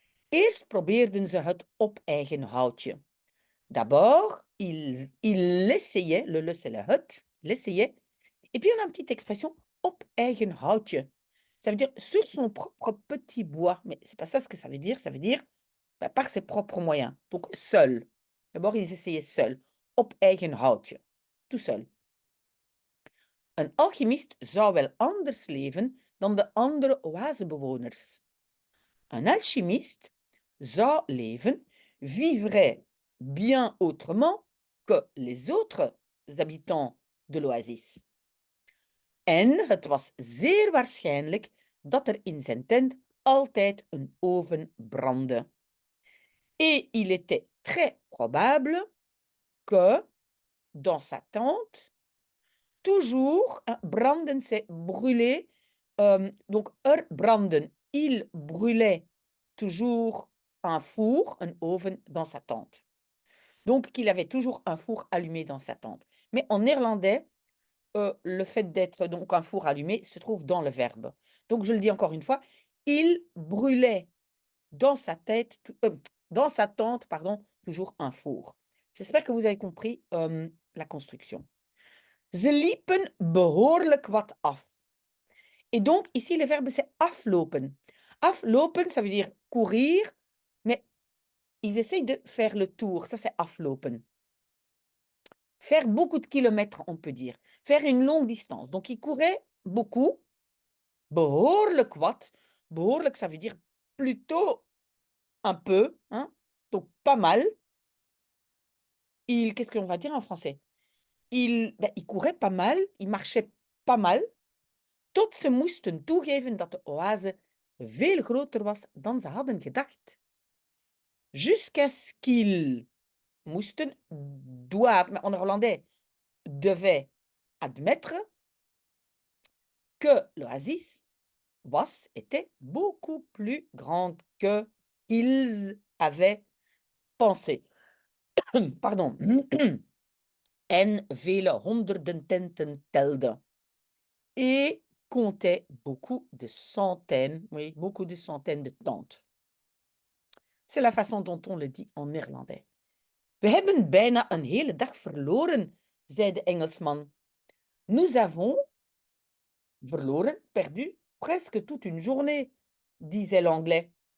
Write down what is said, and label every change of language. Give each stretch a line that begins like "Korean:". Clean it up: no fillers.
Dutch: Eerst probeerden ze het op eigen houtje.
French: D'abord, il essayait, le c'est le het, l'essayait. Et puis on a une petite expression,
Dutch: op eigen houtje.
French: Ça veut dire sur son propre petit bois. Mais c'est pas ça ce que ça veut dire. Ça veut dire par ses propres moyens. Donc seul. D'abord, ils essayaient seuls.
Dutch: Op eigen houtje.
French: Tout seul.
Dutch: Een alchemist zou wel anders leven dan de andere oasebewoners.
French: Un alchimiste
Dutch: zou leven,
French: vivrait bien autrement que les autres habitants de l'oasis.
Dutch: En het was zeer waarschijnlijk dat er in zijn tent altijd een oven brandde.
French: Et il était très probable que dans sa tente, toujours, branden c'est brûler, donc branden, il brûlait toujours un four, un oven dans sa tente. Donc qu'il avait toujours un four allumé dans sa tente. Mais en néerlandais, le fait d'être donc un four allumé se trouve dans le verbe. Donc je le dis encore une fois, il brûlait dans sa tête, dans sa tente, pardon, toujours un four. J'espère que vous avez compris la construction.
Dutch: Ze liepen behoorlijk wat af.
French: Et donc, ici, le verbe, c'est aflopen. Aflopen, ça veut dire courir, mais ils essayent de faire le tour. Ça, c'est aflopen. Faire beaucoup de kilomètres, on peut dire. Faire une longue distance. Donc, ils couraient beaucoup.
Dutch: Behoorlijk wat.
French: Behoorlijk, ça veut dire plutôt un peu. Hein? Donc, pas mal. Qu'est-ce qu'on va dire en français? Il courait pas mal. Il marchait pas mal.
Dutch: Tot ze moesten toegeven dat de oase veel groter was dan ze hadden gedacht.
French: Jusqu'à ce qu'ils moesten, doivent, mais en néerlandais, devaient admettre que l'oasis était beaucoup plus grande que qu'ils avaient pensé. Pardon.
Dutch: En vele honderden tenten telde.
French: Et comptait beaucoup de centaines, oui, beaucoup de centaines de tentes. C'est la façon dont on le dit en néerlandais.
Dutch: We hebben bijna een hele dag verloren, zei de Engelsman.
French: Nous avons verloren, perdu, presque toute une journée, disait l'anglais.